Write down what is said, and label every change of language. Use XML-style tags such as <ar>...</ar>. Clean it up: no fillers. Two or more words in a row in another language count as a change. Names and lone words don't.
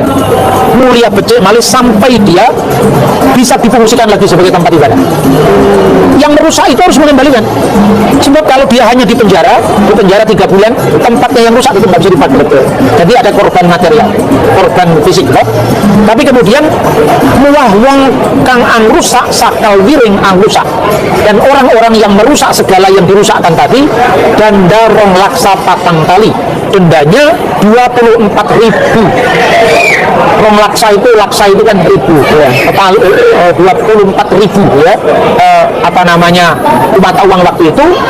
<jv>Mulia becik malik</jv> <id>sampai dia bisa difungsikan lagi sebagai tempat ibadah. Yang merusak itu harus mengembalikan. Sebab kalau dia hanya di penjara 3 bulan, tempatnya yang rusak itu nggak bisa dipakai. Jadi ada korban material, korban fisik, loh. Tapi kemudian</id> <jv>muah wong kang angrusak sakal wiring angrusak,</jv> <id>dan orang-orang yang merusak segala yang dirusakkan tadi, denda</id> <jv>rong laksa patang kali,</jv> <id>dendanya 24.000.</id> <jv>Rong laksa</jv> <id>itu kan ribu ya, 24.000 ya, mata uang waktu itu.</id>